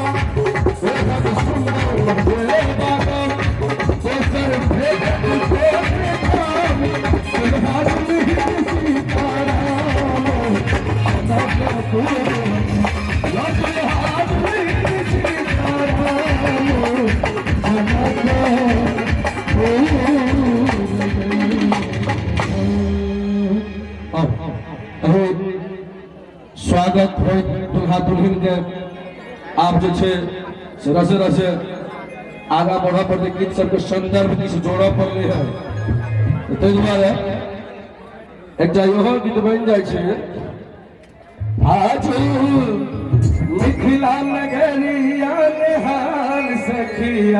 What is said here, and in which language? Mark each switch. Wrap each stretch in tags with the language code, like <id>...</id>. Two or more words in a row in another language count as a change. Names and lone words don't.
<mai>बेहद सुंदर महल बाबा, दोसर भेद कोने काम, दुल्हन ही सीताराम, जनकपुर में दुल्हन ही सीताराम, स्वागत हो दुल्हा दुल्हन के। आप जो छे से रसे रसे आगा बढ़ा पड़ते गीत सबके संदर्भ किछ जोड़ऽ पड़ले है, ताहि दुआरे एकटा इहो गीत बनि जाइ छै, आज मिथिला नगरिया निहाल सखिया।</mai>